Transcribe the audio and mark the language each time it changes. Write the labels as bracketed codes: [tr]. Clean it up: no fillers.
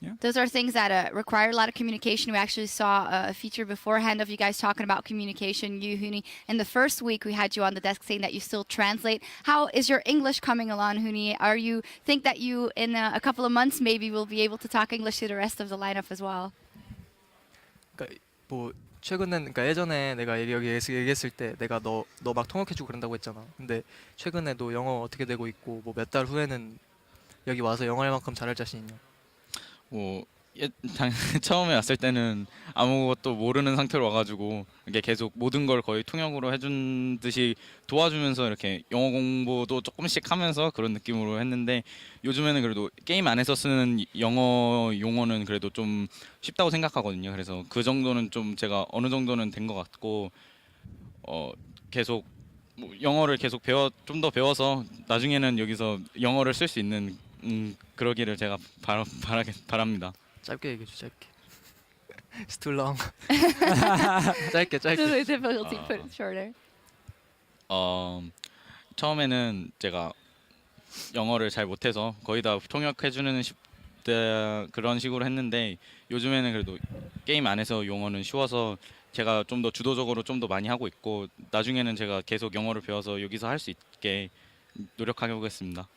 [en] Those are things that require a lot of communication. We actually saw a feature beforehand of you guys talking about communication. You, Huni, in the first week we had you on the desk saying that you still translate. How is your English coming along, Huni? Think that you in a couple of months maybe will be able to talk English to the rest of the lineup as well? [ko] 뭐 최근엔 그러니까 예전에 내가 얘기했을 때 내가 너 막 통역해주고 그런다고 했잖아. 근데 최근에도 영어 어떻게 되고 있고 뭐 몇 달 후에는 여기 와서 영어 할 만큼 잘할 자신 있냐? 뭐 처음에 왔을 때는 아무것도 모르는 상태로 와가지고 이게 계속 모든 걸 거의 통역으로 해준 듯이 도와주면서 이렇게 영어 공부도 조금씩 하면서 그런 느낌으로 했는데 요즘에는 그래도 게임 안에서 쓰는 영어 용어는 그래도 좀 쉽다고 생각하거든요. 그래서 그 정도는 좀 제가 어느 정도는 된 것 같고 계속 영어를 계속 좀 더 배워서 나중에는 여기서 영어를 쓸 수 있는 그러기를 제가 바랍니다. 짧게 얘기해 줘, 짧게. [en] It's too long. [ko] 짧게. [en] Really difficult to put it shorter. [ko] 처음에는 제가 영어를 잘 못해서 거의 다 통역해주는 그런 식으로 했는데 요즘에는 그래도 게임 안에서 용어는 쉬워서 제가 좀 더 주도적으로 좀 더 많이 하고 있고 나중에는 제가 계속 영어를 배워서 여기서 할 수 있게 노력해 보겠습니다.